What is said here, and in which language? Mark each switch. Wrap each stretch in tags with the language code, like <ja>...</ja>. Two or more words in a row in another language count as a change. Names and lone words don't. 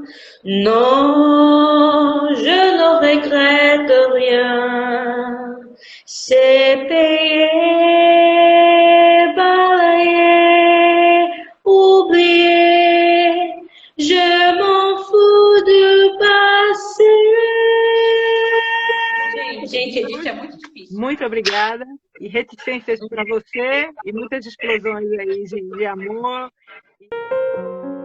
<fr>Non, je ne regrette rien. C'est payé, balayé, oublié. Je m'en fous do passé.</fr> <pt>Gente, Edith, é muito difícil. Muito obrigada. E reticências para você e muitas explosões aí de amor.</pt>